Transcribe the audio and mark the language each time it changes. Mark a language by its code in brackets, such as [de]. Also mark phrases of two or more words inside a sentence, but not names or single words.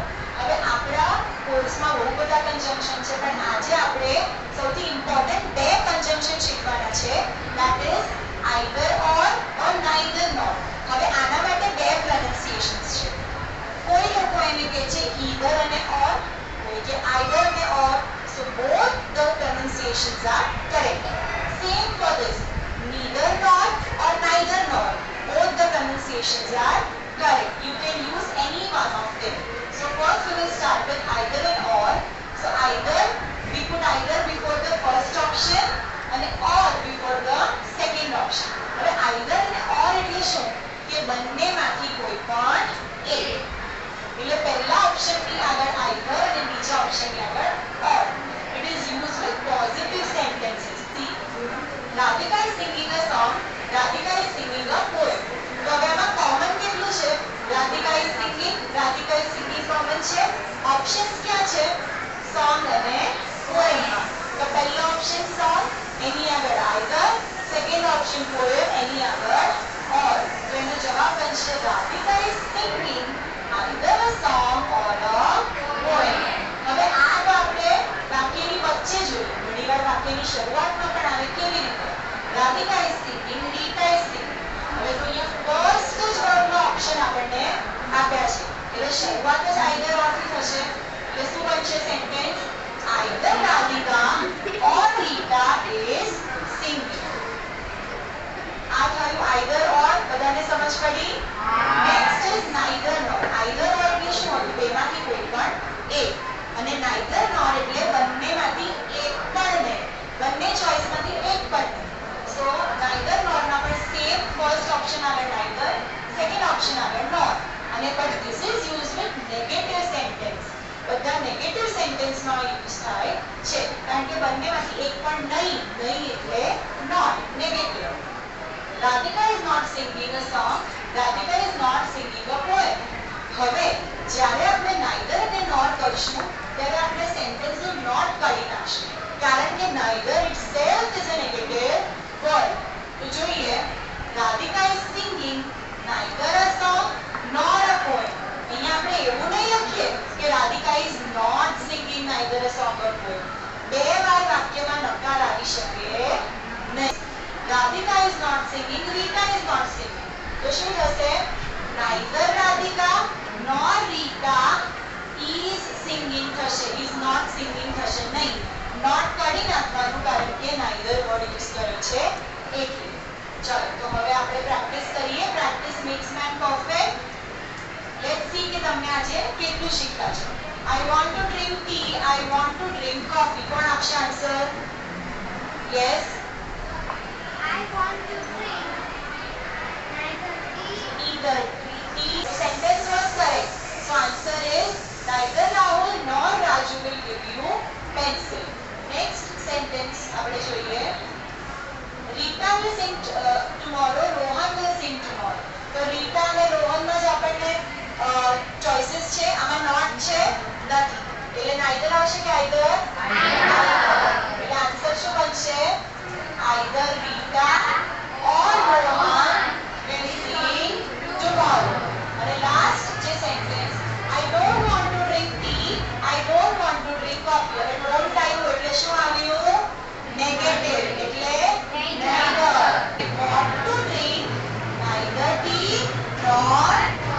[gu] હવે આપણા કોર્સમાં બહુ બધા કંજંક્શન છે, પણ આજે આપણે સૌથી ઇમ્પોર્ટન્ટ બે કંજંક્શન શીખવાના છે. [en] That is either or neither nor. [gu] હવે આના માટે બે પ્રોનાઉન્સિએશન્સ છે. કોઈ લોકો એને કહે છે ઈધર અને ઓર, કોઈ કે આઈધર અને ઓર. [en] So both the pronunciations are correct. Same for this. Neither nor or neither nor. Both the pronunciations are correct. You can use any one of them. So first we will start with either and or. So either, we put either before the first option and or before the second option. [gu] હવે either અને or એટલે શું? કે બંનેમાંથી કોઈ પણ એક. એટલે પહેલા ઓપ્શનની આગળ either અને બીજા ઓપ્શનની આગળ or. [en] It is used with positive sentences. See, Radhika is singing a song. Radhika is singing a poem. [gu] તો હવે આમાં કોમન કેટલું છે? [en] Radhika is singing [gu] કોમન છે. ઓપ્શન્સ ક્યાં છે? સોંગ અને પોએમ. તો પહેલો [en] option song, [gu] એની આગળ either. [en] second option poem, [gu] એની આગળ or. તો એનો જવાબ બનશે [en] Radhika is singing either a song or a poem. [gu] હવે આ તો આપણે વાક્યની વચ્ચે જોયું. ઘણીવાર વાક્યની શરૂઆતમાં પણ આવે. કેવી રીતે? [en] Radhika is singing, Rita is singing. [gu] હવે તો અહીંયા ફર્સ્ટ જ વર્ડનો ઓપ્શન આપણને આપ્યા છે. એટલે શરૂઆત જ [en] either or [gu] થી થશે. એટલે શું બનશે સેન્ટેન્સ? [en] Either Radhika or Rita is singing. [gu] આ થયું [en] either or. [gu] બધાને સમજ પડી? [en] Next is neither nor. either or [gu] એટલે શું હતું? બેમાંથી કોઈ પણ એક. અને [en] neither nor [gu] એટલે બંનેમાંથી એક પણ નહીં. બંને ચોઇસમાંથી એક પણ નહીં. સો [en] neither nor [gu] ના પણ [en] same first option [gu] આવે neither, [en] second option [gu] આવે nor. [en] અને But this is use with negative sentence. [gu] બધા [en] negative sentenceમાં use [gu] થાય છે, કારણ કે બંનેમાંથી એક પણ નહીં. નહીં એટલે નોટ, નેગેટિવ. [en] Radhika is not singing a song. Radhika is not singing a poem. [gu] હવે જ્યારે આપણે neither અને nor કરીશું ત્યારે આપણે સેન્ટેન્સનું નોટ કાઢી નાખશું, કારણ કે [en] neither itself is a negative word. [gu] તો જોઈએ, [en] Radhika is singing neither a song nor a poem. [gu] અહીંયા આપણે એવું નહીં લખીએ કે [en] Radhika is not singing neither a song or poem. [gu] બે વાર વાક્યમાં નકાર આવી શકે નહીં. [en] Radhika is not singing, Rita is not singing. [gu] તો શું થશે? [en] neither Radhika nor Rita is singing થશે. is not singing [gu] થશે નહીં. નોટ કાઢી નાખવાનું, કારણ કે [en] neither word use [gu] કર્યો છે એટલે. ચાલો તો હવે આપણે પ્રેક્ટિસ કરીએ. [en] Practice makes man perfect. Let's see [gu] કે તમે આજે કેટલું શીખ્યા છો. [en] I want to drink tea, I want to drink coffee. [gu] કોણ આપશે આન્સર? યસ. [en] I want to drink neither tea. Neither tea. Sentence was correct. So answer is neither Rahul nor Raju will give you pencil. Next sentence [gu] આપણે જોઈએ. [en] Rita will sing tomorrow, Rohan will sing tomorrow. [gu] તો Rita અને રોહનમાં જ આપણને ચોઇસીસ છે. આમાં નોટ છે નથી. એટલે neither આવશે કે either? એટલે આન્સર શું બનશે? [en] Either Rita or Rohan will sing tomorrow. [gu] અને લાસ્ટ જે સેન્ટેન્સ, [en] I don't want to drink tea, I don't want to drink coffee. [gu] હવે don't આવ્યું એટલે શું આવ્યું? નેગેટિવ. એટલે neither. [en] Want to drink neither tea nor